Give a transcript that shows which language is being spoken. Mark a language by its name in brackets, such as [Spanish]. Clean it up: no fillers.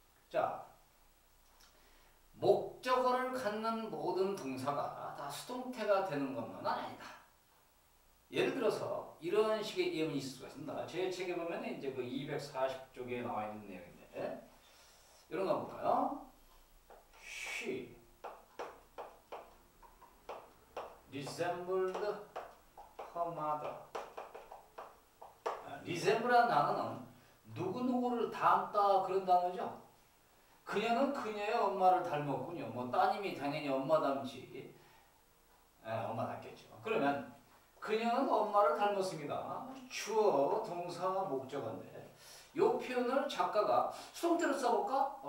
[Korean] 자, 목적어를 갖는 모든 동사가 다 수동태가 되는 것만은 아니다. 예를 들어서 이런 식의 예문이 있을 수가 있습니다. 제 책에 보면 이제 그 240쪽에 나와 있는 내용인데, 이런 거 볼까요? [English] She resembled her mother. [Korean] resemble란 단어는 누구누구를 닮다 그런 단어죠. 그녀는 그녀의 엄마를 닮았군요. 뭐 따님이 당연히 엄마 닮지. 엄마 닮겠죠. 그러면 그녀는 엄마를 닮았습니다. 주어, 동사, 목적어인데 이 표현을 작가가 수동태로 써볼까?